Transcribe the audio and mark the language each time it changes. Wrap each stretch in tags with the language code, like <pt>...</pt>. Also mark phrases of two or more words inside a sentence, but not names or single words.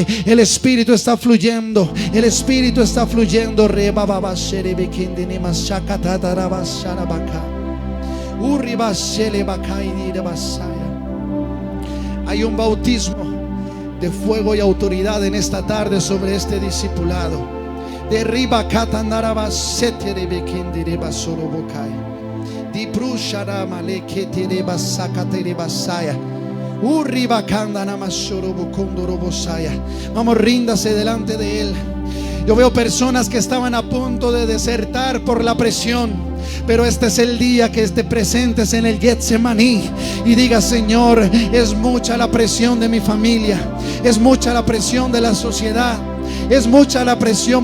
<es>El Espíritu está fluyendo, el Espíritu está fluyendo. Hay un bautismo de fuego y autoridad en esta tarde sobre este discipulado. Derriba katandaraba seterebe kendereba sorobokai. Di prusharama leketereba sakatereba saya. Urriba kandanama sorobokondorobosaya. Vamos, ríndase delante de Él. Yo veo personas que estaban a punto de desertar por la presión, pero este es el día que te presentes en el Getsemaní y digas: Señor, es mucha la presión de mi familia, es mucha la presión de la sociedad, es mucha la presión.</es>